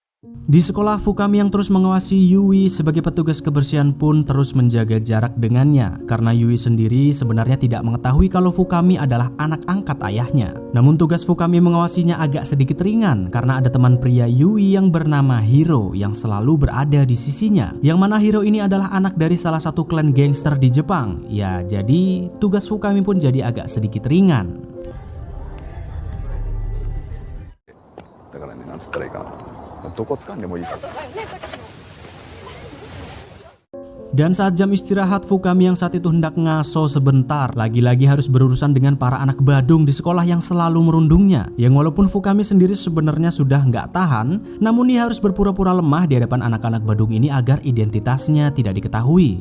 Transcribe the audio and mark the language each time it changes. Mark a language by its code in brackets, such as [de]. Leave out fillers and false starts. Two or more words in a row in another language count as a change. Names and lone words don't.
[id] Di sekolah, Fukami yang terus mengawasi Yui sebagai petugas kebersihan pun terus menjaga jarak dengannya karena Yui sendiri sebenarnya tidak mengetahui kalau Fukami adalah anak angkat ayahnya. Namun tugas Fukami mengawasinya agak sedikit ringan karena ada teman pria Yui yang bernama Hiro yang selalu berada di sisinya. Yang mana Hiro ini adalah anak dari salah satu klan gangster di Jepang. Ya, jadi tugas Fukami pun jadi agak sedikit ringan. [ja] だからね、なんつったらいいかな。どこ掴んでもいいから。 [id] Dan saat jam istirahat, Fukami yang saat itu hendak ngaso sebentar, lagi-lagi harus berurusan dengan para anak badung di sekolah yang selalu merundungnya. Yang walaupun Fukami sendiri sebenarnya sudah nggak tahan, namun ia harus berpura-pura lemah di hadapan anak-anak badung ini agar identitasnya tidak diketahui.